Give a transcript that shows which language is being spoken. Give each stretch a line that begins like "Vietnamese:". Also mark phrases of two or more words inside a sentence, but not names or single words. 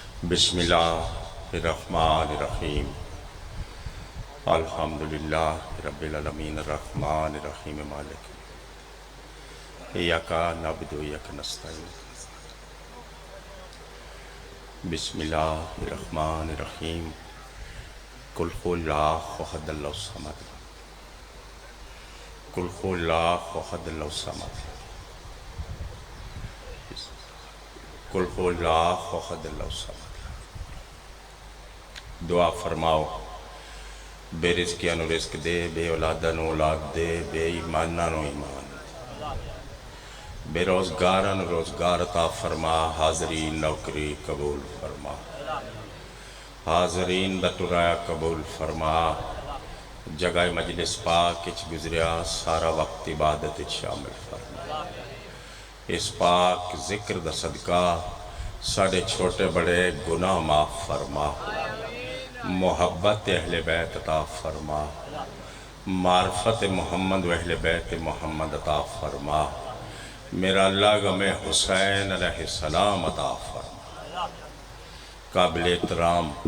Arabic: بسم اللہ الرحمن الرحیم الحمدللہ رب العالمین الرحمن الرحیم مالک ایاک نعبد و ایاک نستعین بسم اللہ الرحمن الرحیم قل هو اللہ احد اللہ الصمد قل هو اللہ احد اللہ الصمد قل هو اللہ احد اللہ الصمد
Punjabi: دعا فرماؤ بے رزقیاں نو رزق دے، بے اولاداں نو اولاد دے، بے ایماناں نو ایمان دے، بے روزگاراں نو روزگار عطا فرما، حاضرین نوکری قبول فرما، حاضرین دا ٹرایا قبول فرما، جگہ مجلس پاک اچ گزریا سارا وقت عبادت اچ شامل فرما، اس پاک ذکر دا صدقہ ساڑھے چھوٹے بڑے گناہ معاف فرما، محبت اہل بیت عطا فرما، معرفت محمد و اہل بیت محمد عطا فرما، میرا اللہ غم حسین
Arabic: علیہ السلام
Punjabi: عطا فرما، قابل احترام